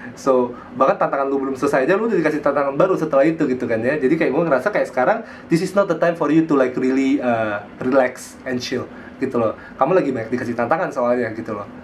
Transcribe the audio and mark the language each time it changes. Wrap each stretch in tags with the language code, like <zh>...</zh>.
<id>So bahkan tantangan lu belum selesai aja lu udah dikasih tantangan baru setelah itu gitu kan ya. Jadi kayak gue ngerasa kayak sekarang</id> <en>this is not the time for you to like really relax and chill gitu loh.</en> <id>Kamu lagi banyak dikasih tantangan soalnya gitu loh.</id>